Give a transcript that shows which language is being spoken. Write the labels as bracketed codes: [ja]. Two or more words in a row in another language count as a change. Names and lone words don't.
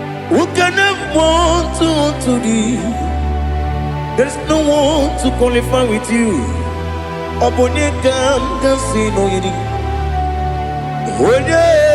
[en] Who can have one to, to thee? There is no one to qualify with you. [ig] Ọ bụ onye ka m ga-asị na o yiri? Onye